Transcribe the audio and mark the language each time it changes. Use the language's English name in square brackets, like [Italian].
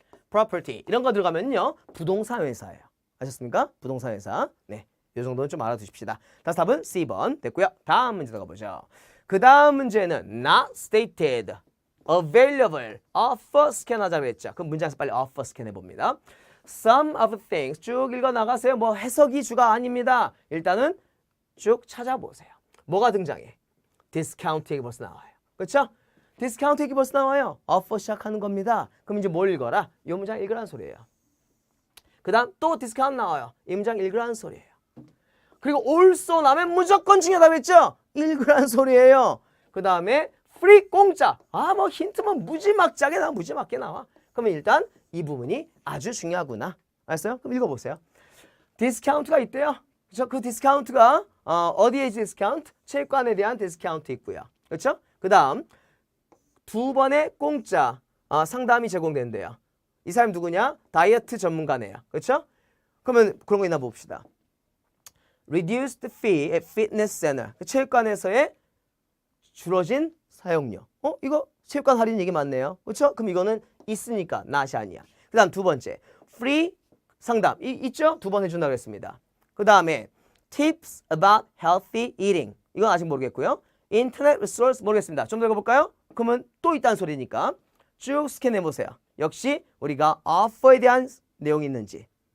[Korean] property 이런 거 들어가면요 부동산 회사예요. 아셨습니까? 부동산 회사. 네, 이 정도는 좀 알아두십시다. 다시 답은 C번 됐고요. 다음 문제 들어가보죠. 그 다음 문제는 not stated, available, offer 스캔 하자고 했죠. 그럼 문장에서 빨리 offer 스캔 해봅니다. [English] Some of things [Korean] 쭉 읽어나가세요. 뭐 해석이 주가 아닙니다. 일단은 쭉 찾아보세요. 뭐가 등장해? 디스카운트 얘기 벌써 나와요. 그렇죠? 디스카운트 얘기 벌써 나와요. offer 시작하는 겁니다. 그럼 이제 뭘 읽어라? 이 문장 읽으라는 소리예요. 그 다음 또 디스카운트 나와요. 이 문장 읽으라는 소리예요. 그리고 also 나면 무조건 중요하다고 했죠? 읽으라는 소리예요. 그 다음에 free 공짜. 뭐 힌트만 무지막지하게 나와. 무지막게 나와. 그러면 일단 이 부분이 아주 중요하구나. 알았어요? 그럼 읽어보세요. 디스카운트가 있대요. 그렇죠? 그 디스카운트가 어디에 디스카운트? 체육관에 대한 디스카운트 있고요. 그렇죠? 그 다음 두 번의 공짜 상담이 제공된대요. 이 사람이 누구냐? 다이어트 전문가네요. 그렇죠? 그러면 그런 거 있나 봅시다. [English] Reduced fee at fitness center. [Korean] 체육관에서의 줄어진 사용료. 이거 체육관 할인 얘기 맞네요. 그렇죠? 그럼 이거는 있으니까 not이 아니야. 그 다음 두 번째. free 상담. 있죠? 두 번 해준다고 했습니다. 그 다음에 [English] tips about healthy eating. [Korean] 이건 아직 모르겠고요. internet resource 모르겠습니다. 좀 더 읽어볼까요? 그러면 또 있다는 소리니까 쭉 스캔해보세요. 역시 우리가 offer에 대한 내용이 있는지.